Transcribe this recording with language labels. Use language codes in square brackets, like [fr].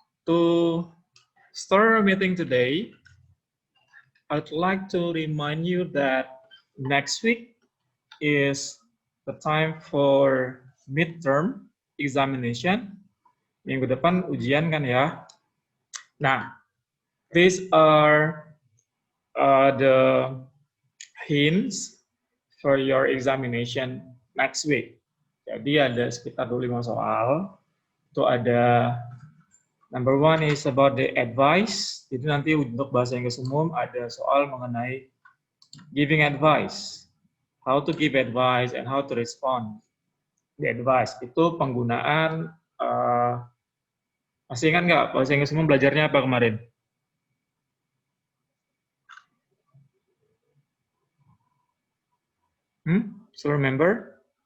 [en] To start our meeting today, I'd like to remind you that next week is the time for midterm examination. [id] Minggu depan ujian kan ya. [en] Nah, these are the hints for your examination next week. [id] Jadi ada sekitar 25 soal. Itu ada [en] number one is about the advice. [id] Jadi nanti untuk bahasa Inggris umum ada soal mengenai giving advice. [en] How to give advice and how to respond. [id] The advice itu penggunaan masih ingat nggak bahasa Inggris umum belajarnya apa kemarin? [en] Still remember?